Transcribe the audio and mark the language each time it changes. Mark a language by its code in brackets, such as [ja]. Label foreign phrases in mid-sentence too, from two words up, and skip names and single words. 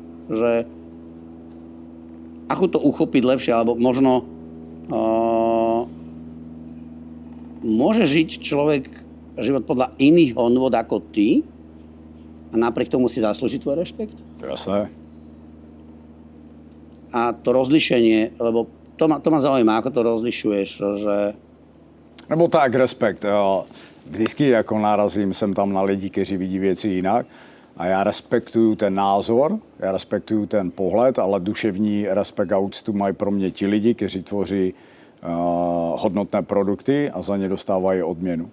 [sk] Že ako to uchopiť lepšie, alebo možno môže žiť človek život podľa iných hodnôt ako ty, a napriek tomu si zaslúži tvoj rešpekt? Jasné. A to rozlišenie, lebo to ma zaujíma, ako to rozlišuješ, že... [cs] Nebo tak, respekt. Vždycky jako narazím sem tam na lidi, kteří vidí věci jinak a já respektuju ten názor, já respektuju ten pohled, ale duševní respekt a úctu mají pro mě ti lidi, kteří tvoří hodnotné produkty a za ně dostávají odměnu.